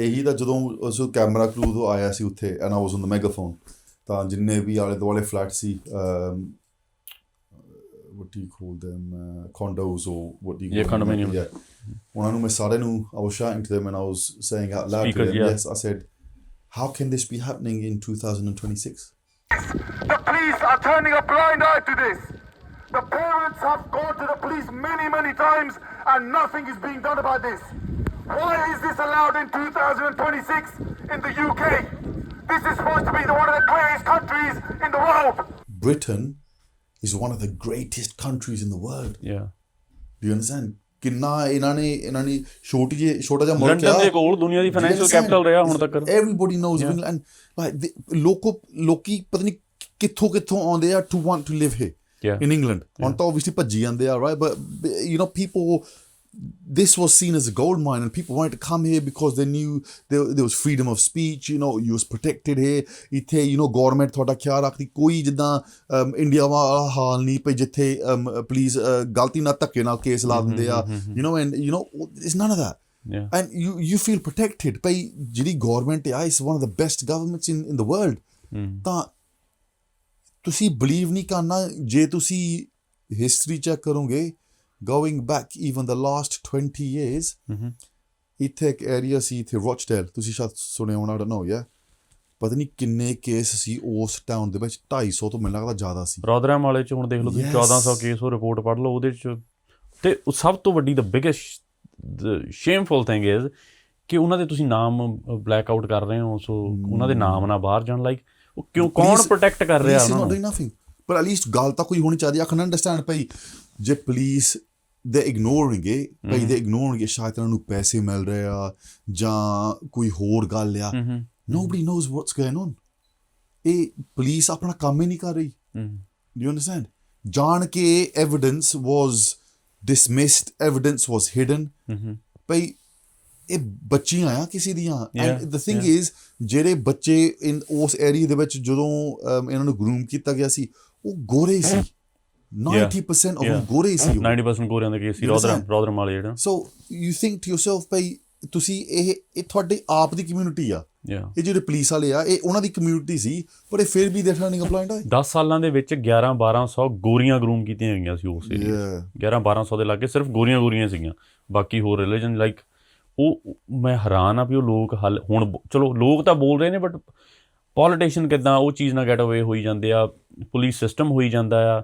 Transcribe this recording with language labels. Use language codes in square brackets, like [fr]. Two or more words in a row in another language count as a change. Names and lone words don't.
[pa] ਇਹੀ ਤਾਂ ਜਦੋਂ ਉਸ ਕੈਮਰਾ ਕਰੂ ਤੋਂ ਆਇਆ ਸੀ ਉੱਥੇ [en] And I was on the megaphone [pa] ਤਾਂ ਜਿੰਨੇ ਵੀ ਆਲੇ ਦੁਆਲੇ ਫਲੈਟ ਸੀ [en] what do you call them condos or what do you call them condominium [pa] ਉਹਨਾਂ ਨੂੰ ਮੈਂ ਸਾਰਿਆਂ ਨੂੰ [en] I was shouting to them and I was saying out loud to them yes I said how can this be happening in 2026 The police are turning a blind eye to this. The parents have gone to the police many times and nothing is being done about this. Why is this allowed in 2026 in the UK? This is supposed to be one of the greatest countries in the world. Britain is one of the greatest countries in the world. Yeah. Do you understand? [pa] ਕਿੰਨਾ ਇਹਨਾਂ ਨੇ ਛੋਟਾ ਜਿਹਾ ਮੁਲਕ ਲੰਡਨ ਦੇ ਕੋਲ ਦੁਨੀਆ ਦੀ ਫਾਈਨੈਂਸ਼ੀਅਲ ਕੈਪੀਟਲ ਰਿਹਾ ਹੁਣ ਤੱਕ [en] everybody knows England like [pa] ਲੋਕੀ ਪਤਾ ਨਹੀਂ ਕਿੱਥੋਂ ਆਉਂਦੇ ਆ [en] to want to live here in England [pa] ਹੁਣ ਤਾਂ [en] obviously [pa] ਭੱਜੀ ਜਾਂਦੇ ਆ [en] right but people this was seen as a gold mine and people wanted to come here because they knew there was freedom of speech you was protected here [pa] ਇੱਥੇ government ਤੁਹਾਡਾ ਖਿਆਲ ਰੱਖਦੀ ਕੋਈ ਜਿੱਦਾਂ ਇੰਡੀਆ ਵਾਲਾ ਹਾਲ ਨਹੀਂ ਪਈ ਜਿੱਥੇ ਪੁਲਿਸ ਗਲਤੀ ਨਾਲ ਧੱਕੇ ਨਾਲ ਕੇਸ ਲਾ ਦਿੰਦੇ ਆ [en] and it's none of that and you feel protected [pa] ਭਾਈ ਜਿਹੜੀ government ਆ [en] is one of the best governments in the world ਤਾਂ [pa] ਤੁਸੀਂ believe ਨਹੀਂ ਕਰਨਾ ਜੇ ਤੁਸੀਂ [en] history check [pa] ਕਰੋਗੇ [en] going back even the last 20 years [pa] ਇੱਥੇ ਇੱਕ ਏਰੀਆ ਸੀ ਇੱਥੇ ਰੋਚਡੇਲ ਤੁਸੀਂ ਸ਼ਾਇਦ ਸੁਣਿਆ ਹੋਣਾ [en] I don't know [pa] ਪਤਾ ਨਹੀਂ ਕਿੰਨੇ ਕੇਸ ਸੀ ਉਸ ਟਾਊਨ ਦੇ ਵਿੱਚ 250 ਤੋਂ ਮੈਨੂੰ ਲੱਗਦਾ ਜ਼ਿਆਦਾ ਸੀ ਰੋਦਰਮ ਵਾਲੇ 'ਚ ਹੁਣ ਦੇਖ ਲਓ ਤੁਸੀਂ 1400 ਕੇਸ ਉਹ ਰਿਪੋਰਟ ਪੜ੍ਹ ਲਓ ਉਹਦੇ 'ਚ ਤੇ ਸਭ ਤੋਂ ਵੱਡੀ [en] the biggest shameful thing is [pa] ਕਿ ਉਹਨਾਂ ਦੇ ਤੁਸੀਂ ਨਾਮ [en] black out [pa] ਕਰ ਰਹੇ ਹੋ ਸੋ ਉਹਨਾਂ ਦੇ ਨਾਮ ਨਾ ਬਾਹਰ ਜਾਣ ਲਾਈਕ ਉਹ ਕਿਉਂ ਕੌਣ ਪ੍ਰੋਟੈਕਟ ਕਰ ਰਿਹਾ ਉਹਨਾਂ ਨੂੰ ਪਰ [en] at least [pa] ਗੱਲ ਤਾਂ ਕੋਈ ਹੋਣੀ ਚਾਹੀਦੀ [en] I can understand [pa] ਭਾਈ ਜੇ ਪੁਲਿਸ [en] they ignoring [pa] ਭਾਈ [en] they ignoring [pa] ਸ਼ਾਇਦ ਉਹਨਾਂ ਨੂੰ ਪੈਸੇ ਮਿਲ ਰਹੇ ਆ ਜਾਂ ਕੋਈ ਹੋਰ ਗੱਲ ਆ [en] nobody knows what's going on [pa] ਇਹ ਪੁਲਿਸ ਆਪਣਾ ਕੰਮ ਹੀ ਨਹੀਂ ਕਰ ਰਹੀ [en] do you understand [pa] ਜਾਣ ਕੇ [en] evidence was dismissed evidence was hidden [pa] ਭਾਈ ਇਹ ਬੱਚੀਆਂ ਆ ਕਿਸੇ ਦੀਆਂ [en] and the thing is [pa] ਜਿਹੜੇ ਬੱਚੇ ਉਸ ਏਰੀਆ ਦੇ ਵਿੱਚ ਜਦੋਂ ਇਹਨਾਂ ਨੂੰ ਗਰੂਮ ਕੀਤਾ ਗਿਆ ਸੀ ਉਹ ਗੋਰੇ ਸੀ 90% of ਗੋਰੇ ਸੀ 90% ਗੋਰਿਆਂ ਦੇ ਕੇਸ ਸੀ ਰੋਦਰਮ ਵਾਲੇ ਜਿਹੜਾ [en] so you think to yourself [pa] ਭਾਈ ਤੁਸੀਂ ਇਹ ਤੁਹਾਡੇ ਆਪ ਦੀ ਕਮਿਊਨਿਟੀ ਆ ਇਹ ਜਿਹੜੇ ਪੁਲਿਸ ਵਾਲੇ ਆ ਇਹ ਉਹਨਾਂ ਦੀ ਕਮਿਊਨਿਟੀ ਸੀ ਪਰ ਇਹ ਫਿਰ ਵੀ [en] they're turning a blind eye [pa] 10 ਸਾਲਾਂ ਦੇ ਵਿੱਚ 11-1200 ਗੋਰੀਆਂ ਗਰੂਮ ਕੀਤੀਆਂ ਗਈਆਂ ਸੀ ਉਸ ਏਰੀਆ 11-1200 ਦੇ ਲਾਗੇ ਸਿਰਫ ਗੋਰੀਆਂ ਸੀਗੀਆਂ ਬਾਕੀ ਹੋਰ ਰਿਲੀਜਨ ਲਾਈਕ ਉਹ ਮੈਂ ਹੈਰਾਨ ਆ ਵੀ ਉਹ ਲੋਕ ਹੁਣ ਚਲੋ ਲੋਕ ਤਾਂ ਬੋਲ ਰਹੇ ਨੇ [en] but politician [pa] ਕਿੱਦਾਂ ਉਹ ਚੀਜ਼ ਨਾਲ [en] get away [pa] ਹੋਈ ਜਾਂਦੇ ਆ, [en] police system [pa] ਹੋਈ ਜਾਂਦਾ ਆ।